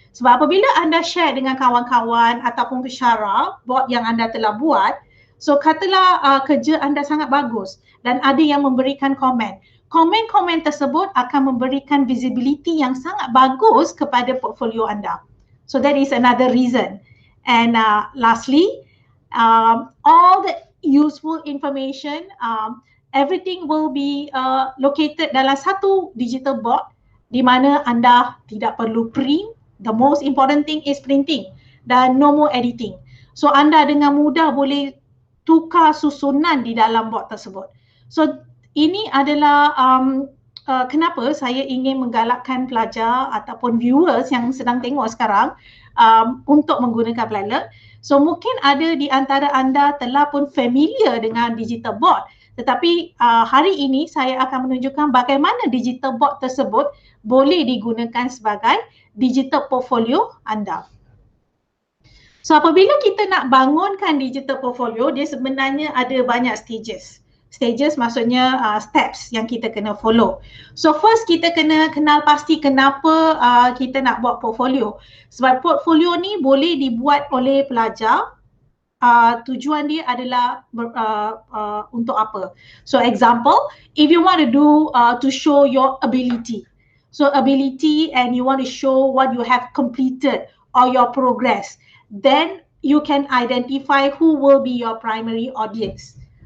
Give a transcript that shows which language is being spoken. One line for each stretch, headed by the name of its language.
Malay: Sebab apabila anda share dengan kawan-kawan ataupun pensyarah board yang anda telah buat, so katalah kerja anda sangat bagus dan ada yang memberikan komen. Komen-komen tersebut akan memberikan visibility yang sangat bagus kepada portfolio anda.
English: So that is another reason. And lastly, all the useful information, everything will be located
Malay: dalam satu digital board di mana anda tidak perlu print.
English: The most important thing is printing dan no more editing.
Malay: So anda dengan mudah boleh tukar susunan di dalam board tersebut. So ini adalah kenapa saya ingin menggalakkan pelajar ataupun viewers yang sedang tengok sekarang untuk menggunakan Padlet. So mungkin ada di antara anda telah pun familiar dengan digital board, tetapi hari ini saya akan menunjukkan bagaimana digital board tersebut boleh digunakan sebagai digital portfolio anda. So apabila kita nak bangunkan digital portfolio, dia sebenarnya ada banyak stages. Stages maksudnya steps yang kita kena follow. So first kita kena kenal pasti kenapa kita nak buat portfolio. Sebab portfolio ni boleh dibuat oleh pelajar. Tujuan dia adalah untuk apa?
English: So example, if you want to do to show your ability. So ability, and you want to show what you have completed or your progress, then you can identify who will be your primary audience.